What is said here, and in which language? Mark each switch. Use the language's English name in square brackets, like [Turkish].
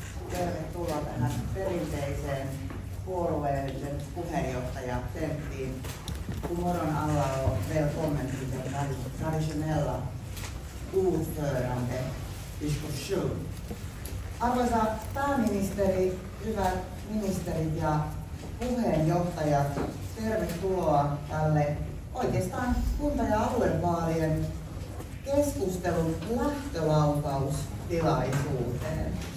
[Finnish] Tervetuloa tähän perinteiseen puolueellisen puheenjohtajatemppiin. [Swedish] Morgon alla och välkommen till den traditionella ordförande diskussion. [Finnish] Arvoisa pääministeri, hyvät ministerit ja puheenjohtajat, tervetuloa tälle oikeastaan kunta- ja aluevaalien keskustelun lähtölaukaustilaisuuteen.